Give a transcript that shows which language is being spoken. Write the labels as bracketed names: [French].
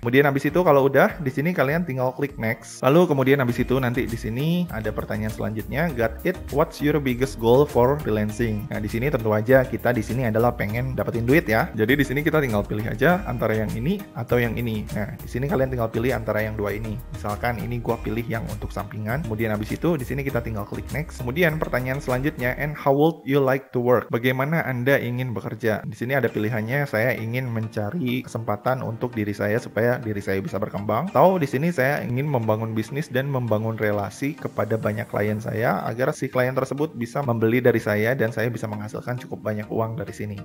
[Indonesian] Kemudian habis itu kalau udah di sini kalian tinggal klik next. Lalu kemudian habis itu nanti di sini ada pertanyaan selanjutnya, [English] got it, what's your biggest goal for freelancing? [Indonesian] Nah, di sini tentu aja kita di sini adalah pengen dapetin duit ya. Jadi di sini kita tinggal pilih aja antara yang ini atau yang ini. Nah, di sini kalian tinggal pilih antara yang dua ini. Misalkan ini gua pilih yang untuk sampingan. Kemudian habis itu di sini kita tinggal klik next. Kemudian pertanyaan selanjutnya, [English] and how would you like to work? [Indonesian] Bagaimana Anda ingin bekerja? Di sini ada pilihannya, saya ingin mencari kesempatan untuk diri saya supaya diri saya bisa berkembang. Atau di sini saya ingin membangun bisnis dan membangun relasi kepada banyak klien saya agar si klien tersebut bisa membeli dari saya dan saya bisa menghasilkan cukup banyak uang dari sini.